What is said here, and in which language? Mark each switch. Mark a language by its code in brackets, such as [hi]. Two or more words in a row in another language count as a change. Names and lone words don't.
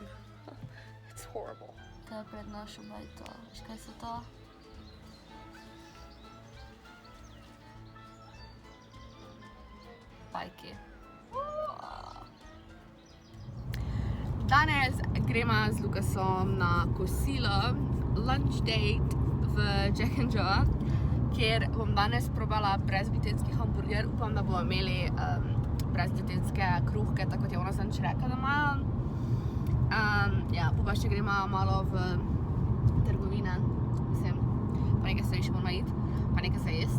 [en] It's horrible. [sl] To je pred našo bajto. Veš, kaj so to? Bajki. Danes gremo z Lukasom na kosilo, [en] lunch date v Jack and Joe, [sl] kjer bom danes probala brezglutenski hamburger. Upam, da bomo imeli brezglutenske kruhke, tako kot je ona zadnjič rekla, da imajo. Ja, pa še gremo malo v trgovine, mislim, pa nekaj se še bomo iti, pa nekaj se jest.